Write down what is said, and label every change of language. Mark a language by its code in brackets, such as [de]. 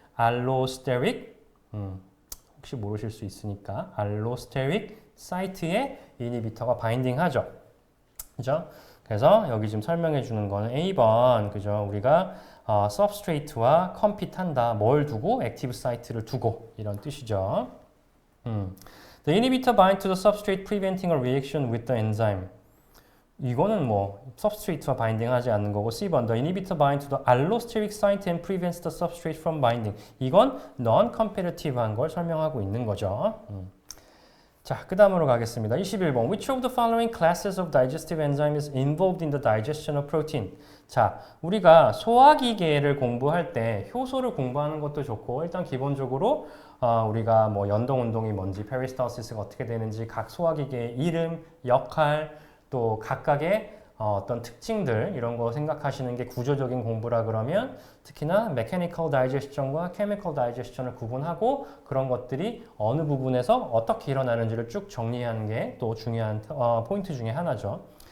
[ko] 알로스테릭 혹시 모르실 수 있으니까 알로스테릭 사이트에 이니비터가 바인딩하죠. 그죠? 그래서 여기 지금 설명해 주는 거는 A번 그죠? 우리가 substrate와 compete 한다. 뭘 두고? 액티브 사이트를 두고 이런 뜻이죠. [en] The inhibitor binds to the substrate preventing a reaction with the enzyme. [ko] 이거는 뭐 substrate와 바인딩 하지 않는 거고 C번 [en] The inhibitor binds to the allosteric site and prevents the substrate from binding. [ko] 이건 non-competitive한 걸 설명하고 있는 거죠. 자, 그 다음으로 가겠습니다. [en] 21번 Which of the following classes of digestive enzyme is involved in the digestion of protein? [ko] 자, 우리가 소화기계를 공부할 때 효소를 공부하는 것도 좋고 일단 기본적으로 우리가 뭐 연동운동이 뭔지 페리스탈시스가 어떻게 되는지 각 소화기계의 이름, 역할 또 각각의 어떤 특징들 이런 거 생각하시는 게 구조적인 공부라 그러면 특히나 메커니컬 다이제스션과 케미컬 다이제스션을 구분하고 그런 것들이 어느 부분에서 어떻게 일어나는지를 쭉 정리하는 게 또 중요한 포인트 중에 하나죠.